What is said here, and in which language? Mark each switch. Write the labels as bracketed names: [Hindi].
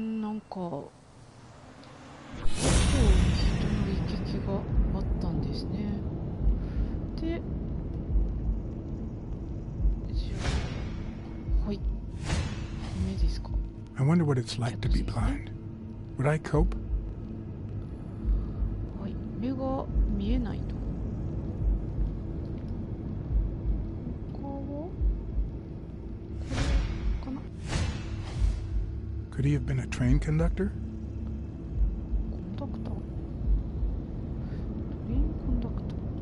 [Japanese] なんか今日人の行き来があったんですね。で、じゃあはい、目ですか。 [English] I wonder what it's like to be blind. Would I cope? [Japanese] はい、目が見えないと。他はこれかな。 [English] Could he have been a train conductor? コンダクター。トレインコンダクター。